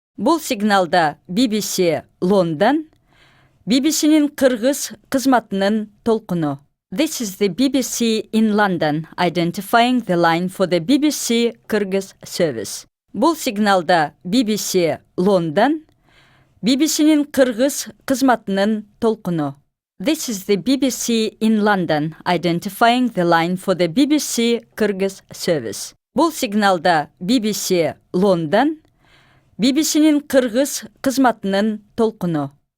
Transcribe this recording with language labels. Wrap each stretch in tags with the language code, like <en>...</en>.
<ky>Бул сигналда BBC Лондон, BBC'nin Кыргыз кызматынын толкуну.</ky> <en>This is the BBC in London, identifying the line for the BBC Kyrgyz service.</en> <ky>Бул сигналда BBC Лондон, BBC'nin Кыргыз кызматынын толкуну.</ky> <en>This is the BBC in London, identifying the line for the BBC Kyrgyz service.</en> <ky>Бул сигналда BBC Лондон, BBC'nin Кыргыз кызматынын толкуну.</ky>